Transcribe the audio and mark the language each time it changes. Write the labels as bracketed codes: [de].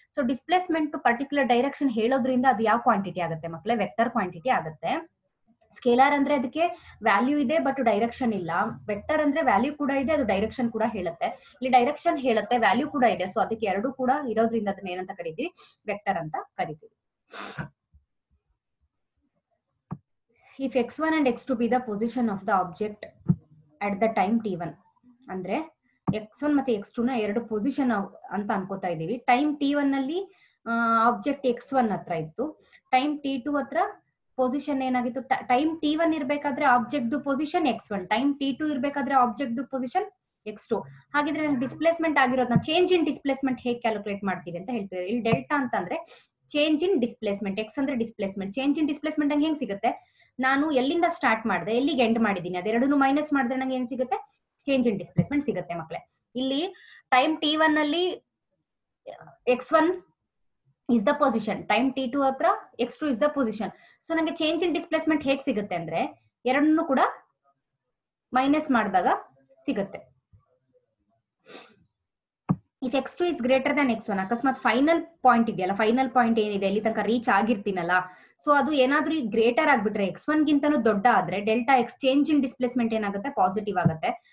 [kn] So displacement particular direction ಹೇಳೋದ್ರಿಂದ ಅದು ಯಾವ ಕ್ವಾಂಟಿಟಿ ಆಗುತ್ತೆ ಮಕ್ಕಳೇ? ವೆಕ್ಟರ್ ಕ್ವಾಂಟಿಟಿ ಆಗುತ್ತೆ. ಸ್ಕೇಲಾರ್ ಅಂದ್ರೆ ಅದಕ್ಕೆ ವ್ಯಾಲ್ಯೂ ಇದೆ ಬಟ್ ಡೈರೆಕ್ಷನ್ ಇಲ್ಲ. ವೆಕ್ಟರ್ ಅಂದ್ರೆ ವ್ಯಾಲ್ಯೂ ಕೂಡ ಇದೆ, ಅದು ಡೈರೆಕ್ಷನ್ ಕೂಡ ಹೇಳುತ್ತೆ. ಇಲ್ಲಿ ಡೈರೆಕ್ಷನ್ ಹೇಳುತ್ತೆ, ವ್ಯಾಲ್ಯೂ ಕೂಡ ಇದೆ. ಸೊ ಅದಕ್ಕೆ ಎರಡು ಕೂಡ ಇರೋದ್ರಿಂದ ಅದನ್ನ ಏನಂತ ಕರಿತೀವಿ? ವೆಕ್ಟರ್ ಅಂತ ಕರಿತೀವಿ. [en] if x1 and x2 be the position of the object at the time t1, [kn] ಅಂದ್ರೆ x1 ಮತ್ತೆ x2 ನ ಎರಡು ಪೊಸಿಷನ್ ಅಂತ ಅನ್ಕೋತಾ ಇದೀವಿ. ಟೈಮ್ t1 ನಲ್ಲಿ ಆಬ್ಜೆಕ್ಟ್ x1 ಹತ್ರ ಇತ್ತು, ಟೈಮ್ t2 ಹತ್ರ ಪೊಸಿಷನ್ ಏನಾಗಿತ್ತು? ಟೈಮ್ t1 ಇರ್ಬೇಕಾದ್ರೆ object position x1, time t2 ಇರ್ಬೇಕಾದ್ರೆ ಆಬ್ಜೆಕ್ಟ್ ಪೊಸಿಷನ್ x2. ಹಾಗಿದ್ರೆ ಡಿಸ್ಪ್ಲೇಸ್ಮೆಂಟ್ ಆಗಿರೋದನ್ನ ಚೇಂಜ್ ಇನ್ ಡಿಸ್ಪ್ಲೇಸ್ಮೆಂಟ್ ಹೇಗೆ ಕ್ಯಾಲ್ಕುಲೇಟ್ ಮಾಡ್ತೀವಿ ಅಂತ ಹೇಳ್ತೀವಿ. ಇಲ್ಲಿ ಡೆಲ್ಟಾ ಅಂತಂದ್ರೆ ಚೇಂಜ್ ಇನ್ ಡಿಸ್ಪ್ಲೇಸ್ಮೆಂಟ್, ಎಕ್ಸ್ ಅಂದ್ರೆ ಡಿಸ್ಪ್ಲೇಸ್ಮೆಂಟ್. ಚೇಂಜ್ ಇನ್ ಡಿಸ್ಪ್ಲೇಸ್ಮೆಂಟ್ ನಂಗೆ ಹೆಂಗ್ ಸಿಗುತ್ತೆ? ನಾನು ಎಲ್ಲಿಂದ ಸ್ಟಾರ್ಟ್ ಮಾಡಿದೆ, ಎಲ್ಲಿಗೆ ಎಂಡ್ ಮಾಡಿದೀನಿ, ಅದೆರಡನ್ನು ಮೈನಸ್ ಮಾಡಿದ್ರೆ ನಂಗೆ ಏನ್ ಸಿಗುತ್ತೆ? ಚೇಂಜ್ ಇನ್ ಡಿಸ್ಪ್ಲೇಸ್ಮೆಂಟ್ ಸಿಗುತ್ತೆ ಮಕ್ಕಳೇ. ಇಲ್ಲಿ ಟೈಮ್ t1 ಅಲ್ಲಿ [en] x1 is the position, [kn] time t2 ಹತ್ರ [en] x2 is the position. [kn] So ನಂಗೆ ಚೇಂಜ್ ಇನ್ ಡಿಸ್ಪ್ಲೇಸ್ಮೆಂಟ್ ಹೇಗೆ ಸಿಗುತ್ತೆ ಅಂದ್ರೆ ಎರಡನ್ನೂ ಕೂಡ ಮೈನಸ್ ಮಾಡಿದಾಗ ಸಿಗುತ್ತೆ. [en] if x2 is greater than x1, [kn] ಅಕಸ್ಮಾತ್ ಫೈನಲ್ ಪಾಯಿಂಟ್ ಇದೆಯಲ್ಲ, ಫೈನಲ್ ಪಾಯಿಂಟ್ ಏನಿದೆ ಇಲ್ಲಿ ತನಕ ರೀಚ್ ಆಗಿರ್ತೀನಲ್ಲ, ಸೊ ಅದು ಏನಾದ್ರೂ ಗ್ರೇಟರ್ ಆಗ್ಬಿಟ್ರೆ x1 ಗಿಂತನೂ ದೊಡ್ಡ ಆದ್ರೆ delta X change in displacement ಏನಾಗುತ್ತೆ? ಪಾಸಿಟಿವ್ ಆಗುತ್ತೆ.